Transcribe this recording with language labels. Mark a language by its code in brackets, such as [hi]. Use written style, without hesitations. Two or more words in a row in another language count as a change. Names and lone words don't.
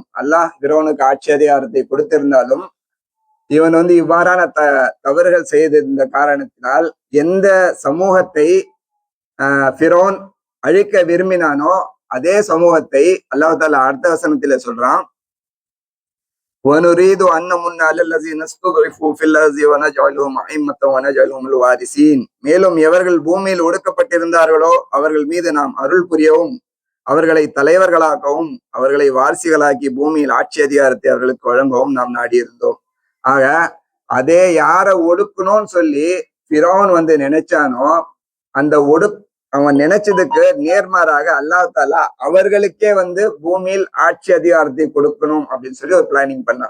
[ta] அல்லாஹ் ஃபிரௌனுக்கு ஆட்சி அதிகாரத்தை கொடுத்திருந்தாலும் இவன் வந்து இவ்வாறான தவறுகள் செய்திருந்த காரணத்தினால் எந்த சமூகத்தை ஃபிரௌன் அழிக்க விரும்பினானோ அதே சமூகத்தை அல்லாஹ் தாலா அடுத்த வசனத்தில சொல்றான், [ar] وَنُرِيدُ أَن نَّمُنَّ عَلَى الَّذِينَ اسْتُضْعِفُوا فِي الْأَرْضِ وَنَجْعَلَهُمْ أَئِمَّةً وَنَجْعَلَهُمُ الْوَارِثِينَ. [ta] மேலும் எவர்கள் பூமியில் ஒடுக்கப்பட்டிருந்தார்களோ அவர்கள் மீது நாம் அருள் புரியவும், அவர்களை தலைவர்களாக்கவும், அவர்களை வாரிசுகளாக்கி பூமியில் ஆட்சி அதிகாரத்தை அவர்களுக்கு வழங்கவும் நாம் நாடியிருந்தோம். ஆக அதே யாரை ஒடுக்கணும்னு சொல்லி ஃபிரௌன் வந்து நினைச்சானோ அந்த அவன் நினைச்சதுக்கு நேர்மாறாக அல்லாஹ் தாலா அவர்களுக்கே வந்து பூமியில் ஆட்சி அதிகாரத்தை கொடுக்கணும் அப்படின்னு சொல்லி ஒரு பிளானிங் பண்ணான்.